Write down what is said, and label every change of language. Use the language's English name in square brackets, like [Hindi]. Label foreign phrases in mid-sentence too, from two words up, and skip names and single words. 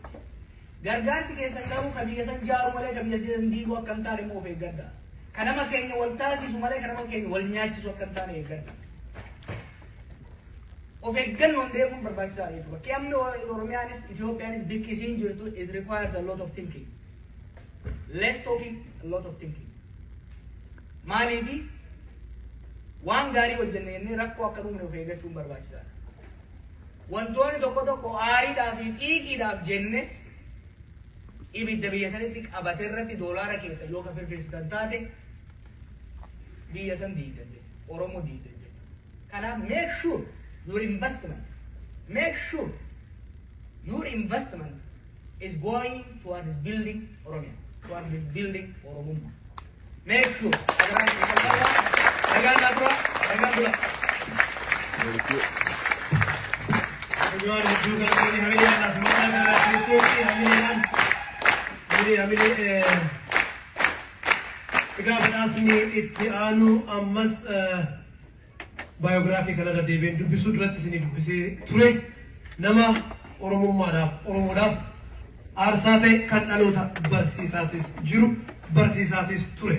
[Oromo] Gargaarsi keessan garuu kan biyya san jaaru malee kan biyya san diiguu akka hin taane immoo of eeggadhaa. Kan nama keenya wal taasisu malee kan nama keenya wal nyaachisu akka hin taane eeggadhaa. Of eeggannoon deemuun barbaachisaa jechuudha. Bakki amni Oromiyaanis Itoophiyaanis bikki isiin jirtu [English] it requires a lot of thinking. Less talking, a lot of thinking. [Oromo] Maaliifi waan gaarii hojjenne jennee rakkoo akka dhumne of eeggachuun barbaachisaadha. Wantoonni tokko tokko aariidhaaf fi xiiqiidhaaf jenne ibidda biyya sanitti qabate irratti doolaara keessa yoo ka firfirsitan taate biyya san diigan jedhe Oromoo diigan jedhe. [English] Kanaaf make sure your investment is going towards building Oromia, towards building Oromummaa. Make sure. [Oromo] Gaafadhaasni itti aanu ammas baayogiraafii kanarra deebiin dubbisuu duratti isinii dubbisee ture nama Oromummaadhaaf Oromoodhaaf aarsaa ta'e kan dhaloota barsiisaatis jiru barsiisaatis ture.